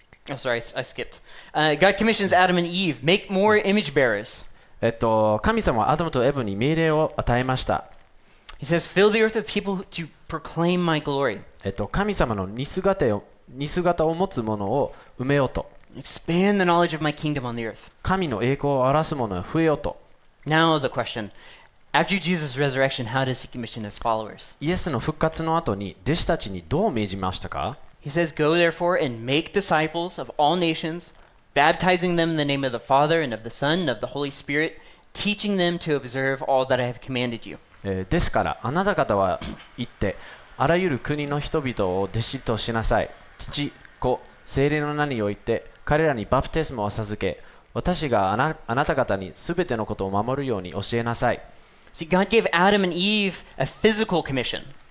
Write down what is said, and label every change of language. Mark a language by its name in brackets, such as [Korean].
[English] Oh, sorry, I skipped. God commissions Adam and Eve, make more image bearers. [Japanese] 神様はアダムとエブに命令を与えました。 [English] He says, Fill the earth with people to proclaim my glory. [Japanese] 神様の似姿を持つものを埋めようと。 [English] Expand the knowledge of my kingdom on the earth. [Japanese] 神の栄光を表すものを増えようと。 [English] Now the question. After Jesus' resurrection, how does he commission his followers? [Japanese] イエスの復活の後に弟子たちにどう命じましたか？ [English] He says, Go therefore and make disciples of all nations, baptizing them in the name of the Father and of the Son and of the Holy Spirit, teaching them to observe all that I have commanded you. [Japanese] ですからあなた方は行ってあらゆる国の人々を弟子としなさい。父、子、聖霊の名において彼らにバプテスマを授け、私があなた方にすべてのことを守るように教えなさい。 [English] See, God gave Adam and Eve a physical commission.